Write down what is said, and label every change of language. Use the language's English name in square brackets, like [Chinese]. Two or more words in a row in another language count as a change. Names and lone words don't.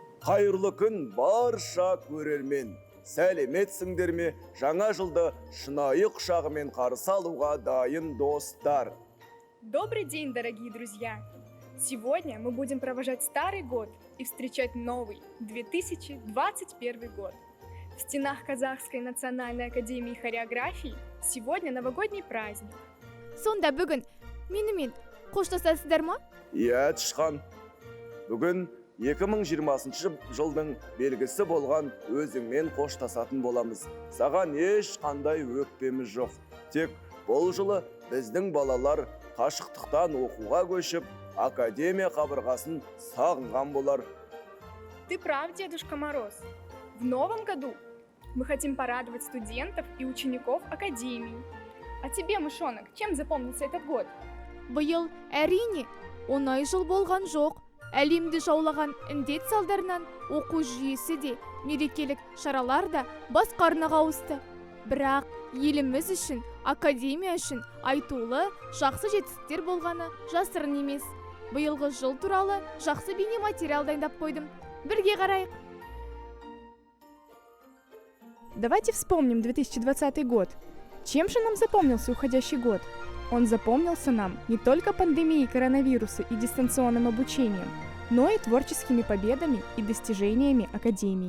[Kazakh] Қайырлы күн барша көрермен. Сәлеметсіңдер ме? Жаңа жылды шынайы құшағымен қарсы алуға дайын достар. [Russian] Добрый день, дорогие друзья! Сегодня мы будем провожать старый год и встречать новый, 2021 год. В стенах Казахской национальной академии хореографии сегодня новогодний праздник. [Kazakh] Сонда бүгін менімен қоштасасыздар ма? Иә, Тышқан. Бүгін 2020 жылдың белгісі болған өзіңмен қоштасатын боламыз. Саған ешқандай өкпеміз жоқ. Тек бұл жылы біздің балалар қашықтықтан оқуға көшіп, академия қабырғасын сағынған болар. [Russian] Ты прав, Дедушка Мороз. В новом году мы хотим порадовать студентов и учеников академии. А тебе, мышонок, чем запомнится этот год? [Kazakh] Биыл әрине оңай жыл болған жоқ. Әлемді жаулаған індет салдарынан оқу жүйесі де, мерекелік шаралар да басқарнаға ауысты. Бірақ еліміз үшін, академия үшін айтулы жақсы жетістіктер болғаны жасырын емес. Биылғы жыл туралы жақсы бейне материал дайындап қойдым. Бірге қарайық. [Russian] Давайте вспомним 2020 год. Чем же нам запомнился уходящий год? Он запомнился нам не только пандемией коронавируса и дистанционным обучением, но и творческими победами и достижениями Академии.